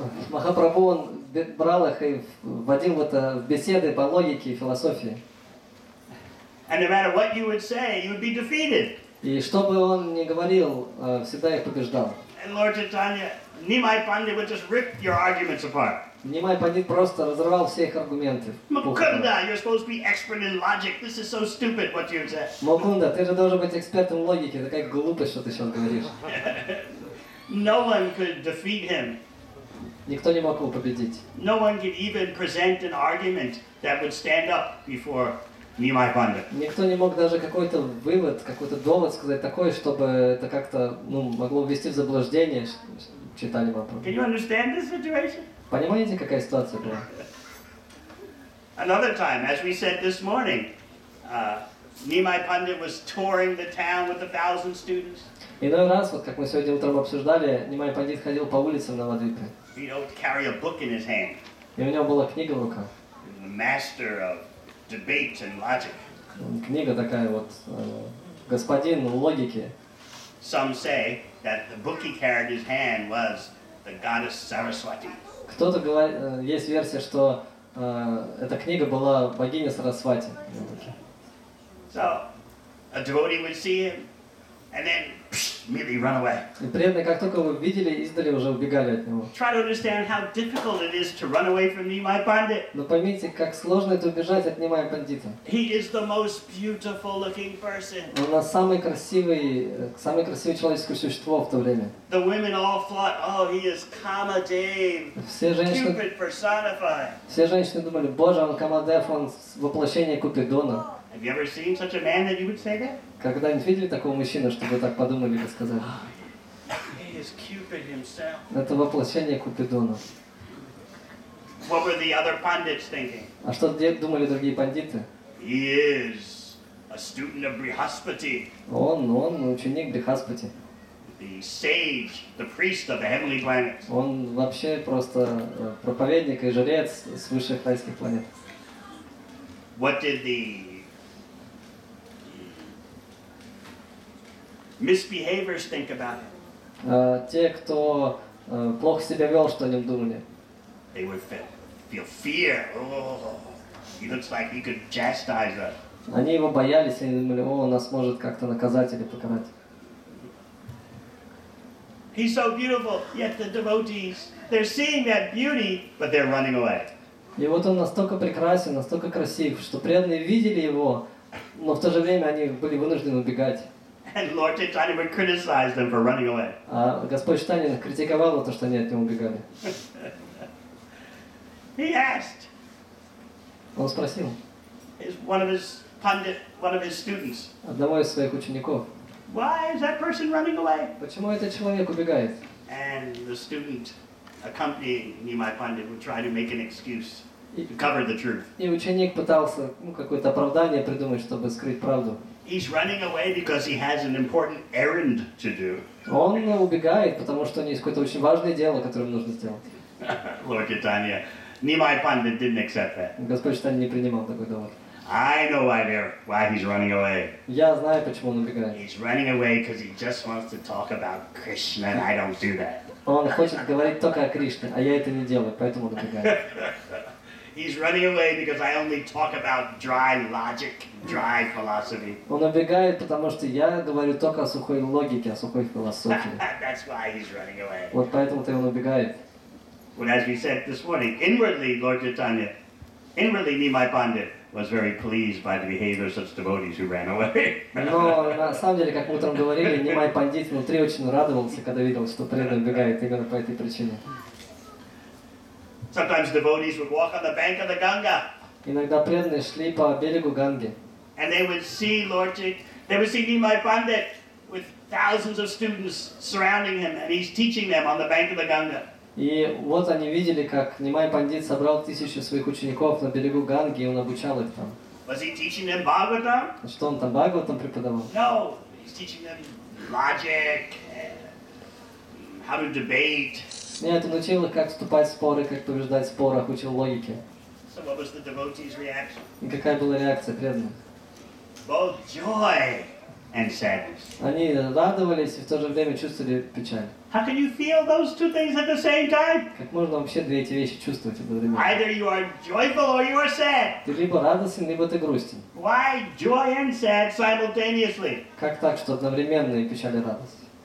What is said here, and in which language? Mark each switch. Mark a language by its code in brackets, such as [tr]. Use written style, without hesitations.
[ru] Махапрабху, он брал их и вводил в беседы по логике и философии. [en] And no matter what you would say, you would be defeated. [ru] И что бы он ни говорил, всегда их побеждал. [en] And Lord Chaitanya, Nimai Pandit would just rip your arguments apart. [ru] Нимай Пандит просто разорвал все их аргументы. [en] Mukunda, you're supposed to be expert in logic. This is so stupid what you said. [ru] Мукунда, ты же должен быть экспертом в логике, такая глупость, что ты сейчас говоришь. [en] No one could defeat him. [ru] Никто не мог его победить. [en] No one could even present an argument that would stand up before Nimai Pandit. [ru] Никто не мог даже какой-то вывод, какой-то довод сказать такой, чтобы это как-то могло ввести в заблуждение читали Махапрабху. [en] Can you understand this situation? [ru] Понимаете, какая ситуация была? [en] Another time, as we said this morning, Nimai Pandit was touring the town with 1,000 students. [ru] Иной раз, вот как мы сегодня утром обсуждали, Нимай Пандит ходил по улицам Навадвипы. [en] You know, carry a book in his hand. [ru] И у него была книга в руках. [en] The master of debate and logic. [ru] Книга такая вот, господин логики. [en] Some say that the book he carried in his hand was the goddess Saraswati. [ru] Кто-то говорит, есть версия, что эта книга была богиня Сарасвати. [en] So, a devotee would see him, and then immediately run away. [ru] И преданные, как только его видели, издали уже убегали от него. [en] Try to understand how difficult it is to run away from Nimai Pandit. [ru] Но поймите, как сложно это убежать от Нимая Пандита. [en] He is the most beautiful looking person. [ru] Он у нас самое красивое человеческое существо в то время. [en] The women all thought, oh, he is Kamadev, [ru] Все женщины [en] Cupid personified. [ru] думали, боже, он Камадев, он воплощение Купидона. [en] Have you ever seen such a man that you would say that? [ru] Когда-нибудь видели такого мужчину, чтобы так подумали и сказали? [en] He is Cupid himself. [ru] Это воплощение Купидона. [en] What were the other pundits thinking? [ru] А что думали другие пандиты? [en] He is a student of Brihaspati, [ru] Он ученик Брихаспати. [en] the sage, the priest of the heavenly planets. [ru] Он вообще просто проповедник и жрец с высших райских планет. [en] What did the misbehaviors think about him? [ru] Те, кто плохо себя вел, что о нем думали? [en] They would feel fear. Oh, he looks like he could chastise us. [ru] Они его боялись, они думали, он нас может как-то наказать или покарать. [en] He's so beautiful, yet the devotees, they're seeing that beauty, but they're running away. [ru] И вот он настолько прекрасен, настолько красив, что преданные видели его, но в то же время они были вынуждены убегать. [en] And Lord Chaitanya would criticize them for running away. [ru] А Господь Чайтанья критиковал то, что они от него убегали. [en] He asked [ru] Он спросил [en] one of his students, [ru] одного из своих учеников, [en] why is that person running away? [ru] почему этот человек убегает? [en] And the student accompanying Nimai Pandit would try to make an excuse to cover the truth. [ru] И ученик пытался какое-то оправдание придумать, чтобы скрыть правду. [en] He's running away because he has an important errand to do. [ru] Он убегает, потому что у него есть какое-то очень важное дело, которое ему нужно сделать. [en] Lord Chaitanya, Nimai Pandit didn't accept that. [ru] Господь Чайтанья не принимал такой довод. [en] I know why he's running away. [ru] Я знаю, почему он убегает. [en] He's running away because he just wants to talk about Krishna, and I don't do that. [ru] Он хочет говорить только о Кришне, а я это не делаю, поэтому он убегает. [en] He's running away because I only talk about dry logic, dry philosophy. [ru] Он убегает, потому что я говорю только о сухой логике, о сухой философии. [en] That's why he's running away. [ru] Вот поэтому-то он убегает. [en] But as we said this morning, inwardly, Lord Chaitanya, Nimai Pandit was very pleased by the behavior of such devotees who ran away. [ru] Но на самом деле, как мы утром говорили, Нимай Пандит внутри очень радовался, когда видел, что преданный убегает именно по этой причине. [en] Sometimes devotees would walk on the bank of the Ganga, [ru] Иногда преданные шли по берегу Ганги, [en] and they would see Nimai Pandit with thousands of students surrounding him, and he's teaching them on the bank of the Ganga. [ru] и вот они видели, как Нимай Пандит собрал 1000 своих учеников на берегу Ганги, и он обучал их там. [en] Was he teaching them Bhagavatam? [ru] Что он там Бхагаватам преподавал? [en] No, he's teaching them logic, how to debate. [ru] Нет, он учил их, как вступать в споры, как побеждать в спорах, учил логике. [en] So what was the devotee's reaction? [ru] И какая была реакция преданных? [en] Both joy and sadness. [ru] Они радовались и в то же время чувствовали печаль. [en] How can you feel those two things at the same time? [ru] Как можно вообще две эти вещи чувствовать одновременно? [en] Either you are joyful or you are sad. [ru] Ты либо радостен, либо ты грустен. [en] Why joy and sad simultaneously? [ru] Как так, что одновременно и печаль и радость?